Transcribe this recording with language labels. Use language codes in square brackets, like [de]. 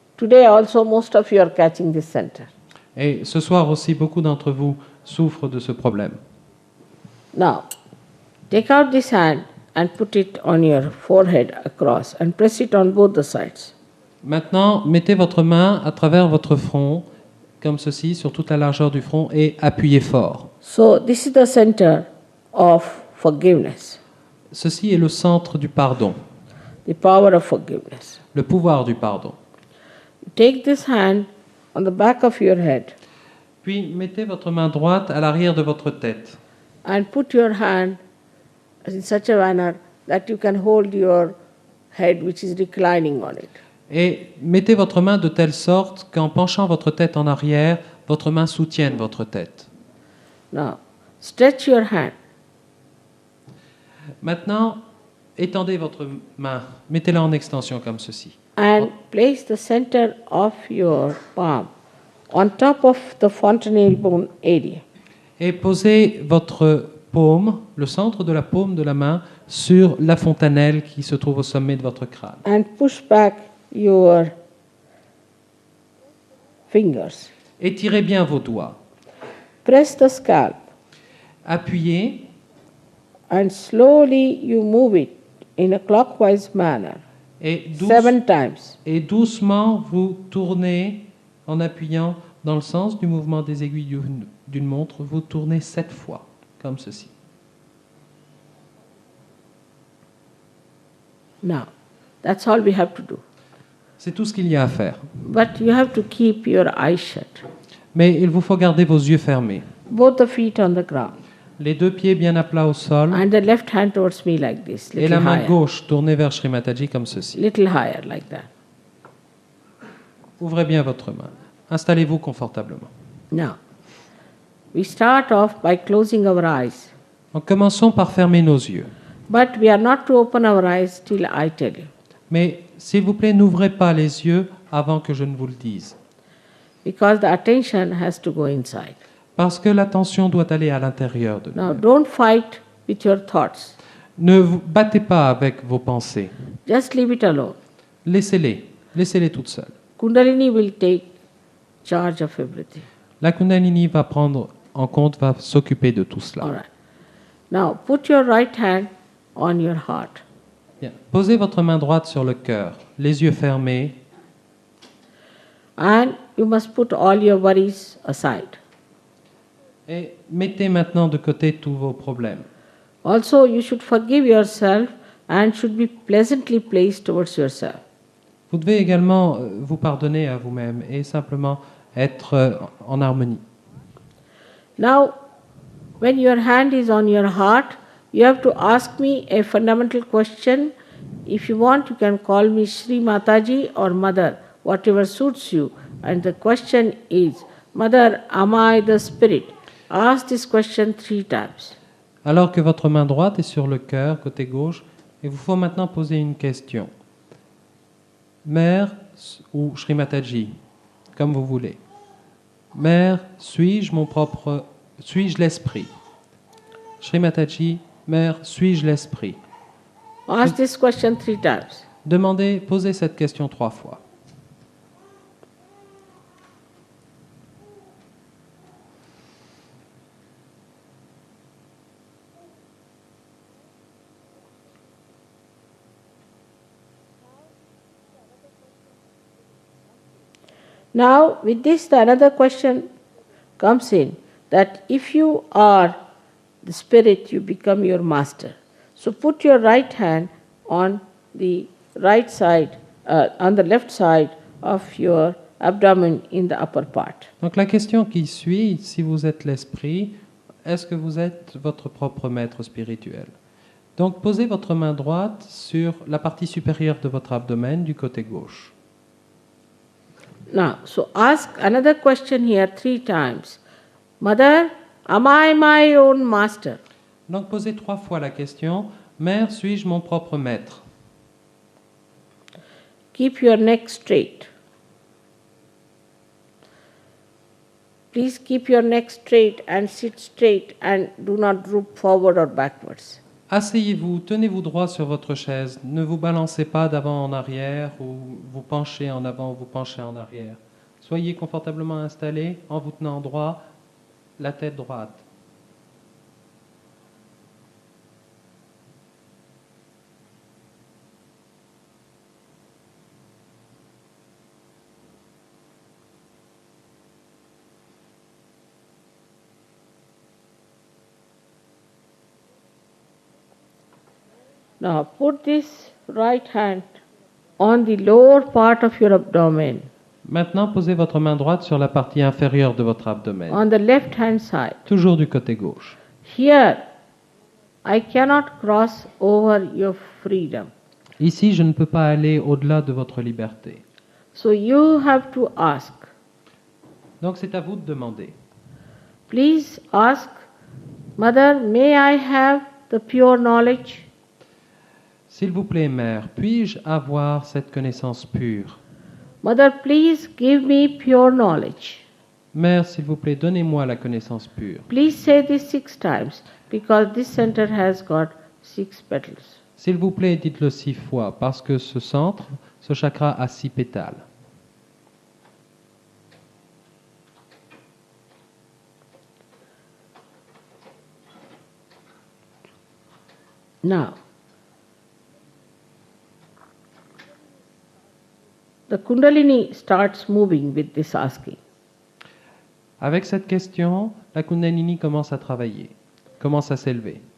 [en] Today also most of you are catching this center. [fr] Et ce soir aussi, beaucoup d'entre vous souffrent de ce problème. [en] Now, take out this hand and put it on your forehead across and press it on both the sides. [fr] Maintenant, mettez votre main à travers votre front, comme ceci, sur toute la largeur du front, et appuyez fort. [en] So, this is the center of forgiveness, [fr] Ceci est le centre du pardon, [en] the power of forgiveness. [fr] le pouvoir du pardon. [en] Take this hand on the back of your head [fr] Puis mettez votre main droite à l'arrière de votre tête [en] and put your hand in such a manner that you can hold your head which is reclining on it. [fr] et mettez votre main de telle sorte qu'en penchant votre tête en arrière, votre main soutienne votre tête. [en] Now, stretch your hand [fr] Maintenant, étendez votre main, mettez-la en extension comme ceci. [en] and place the center of your palm on top of the fontanelle bone area. [fr] Et posez votre paume, le centre de la paume de la main, sur la fontanelle qui se trouve au sommet de votre crâne. [en] And push back your fingers. [fr] Étirez bien vos doigts. [en] Press the scalp [fr] Appuyez [en] and slowly you move it in a clockwise manner [fr] et, [en] 7 times. [fr] et doucement vous tournez en appuyant dans le sens du mouvement des aiguilles d'une montre. Vous tournez 7 fois, comme ceci. [en] Now, that's all we have to do. [fr] C'est tout ce qu'il y a à faire. [en] But you have to keep your eyes shut. [fr] Mais il vous faut garder vos yeux fermés. [en] Both the feet on the ground. [fr] Les deux pieds bien à plat au sol. [en] And the left hand towards me like this, [fr] Et la [en] little [fr] main [en] higher. [fr] gauche tournée vers Shri Mataji comme ceci. [en] Little higher like that. [fr] Ouvrez bien votre main. Installez-vous confortablement. [en] Now, we start off by closing our eyes. [fr] Donc, commençons par fermer nos yeux. [en] But we are not to open our eyes till I tell you. [fr] Mais s'il vous plaît, n'ouvrez pas les yeux avant que je ne vous le dise. [en] Because the attention has to go inside. [fr] Parce que l'attention doit aller à l'intérieur de nous. [en] Now, don't fight with your thoughts. [fr] Ne vous battez pas avec vos pensées. [en] Just leave it alone. [fr] Laissez-les toutes seules. [en] Kundalini will take charge of everything. [fr] La Kundalini va prendre en compte, va s'occuper de tout cela. [en] All right. Now, put your right hand on your heart. [fr] Bien. Posez votre main droite sur le cœur, les yeux fermés, [en] And you must put all your worries aside. [fr] et mettez maintenant de côté tous vos problèmes. [en] Also, you should forgive yourself and should be pleasantly placed towards yourself. [fr] Vous devez également vous pardonner à vous-même et simplement être en harmonie. [en] Now, when your hand is on your heart, you have to ask me a fundamental question. If you want, you can call me Shri Mataji or Mother, whatever suits you. And the question is, Mother, am I the spirit? Ask this question 3 times. [fr] Alors que votre main droite est sur le cœur, côté gauche, il vous faut maintenant poser une question. Mère ou Shri Mataji, comme vous voulez. Mère, suis-je l'esprit? Shri Mataji, Mère, suis-je l'esprit? [en] Ask this question 3 times. [fr] Posez cette question 3 fois. [en] Now, with this, the another question comes in, that if you are the spirit, you become your master. So put your right hand on the right side, on the left side of your abdomen in the upper part. [fr] Donc la question qui suit, si vous êtes l'esprit, est-ce que vous êtes votre propre maître spirituel? Donc posez votre main droite sur la partie supérieure de votre abdomen du côté gauche. [en] Now, so ask another question here 3 times. Mother, am I my own master? [fr] Donc posez 3 fois la question, Mère, suis-je mon propre maître? [en] Keep your neck straight. Please keep your neck straight and sit straight and do not droop forward or backwards. [fr] Asseyez-vous, tenez-vous droit sur votre chaise, ne vous balancez pas d'avant en arrière ou vous penchez en avant ou vous penchez en arrière. Soyez confortablement installé en vous tenant droit, la tête droite. [en] Now put this right hand on the lower part of your abdomen, [fr] Maintenant, posez votre main droite sur la partie inférieure de votre abdomen, [en] on the left hand side. [fr] toujours du côté gauche. [en] Here, I cannot cross over your freedom. [fr] Ici, je ne peux pas aller au-delà de votre liberté. [en] So you have to ask. [fr] Donc c'est à vous de demander. [en] Please ask, Mother, may I have the pure knowledge? [fr] S'il vous plaît, Mère, puis-je avoir cette connaissance pure? [en] Mother, please give me pure knowledge. [fr] Mère, s'il vous plaît, donnez-moi la connaissance pure. [en] Please say this 6 times because this center has got 6 petals. [fr] S'il vous plaît, dites-le 6 fois, parce que ce centre, ce chakra a 6 pétales. [en] Now, the Kundalini starts moving with this asking. [fr] Avec cette question, la Kundalini commence à travailler, commence à s'élever.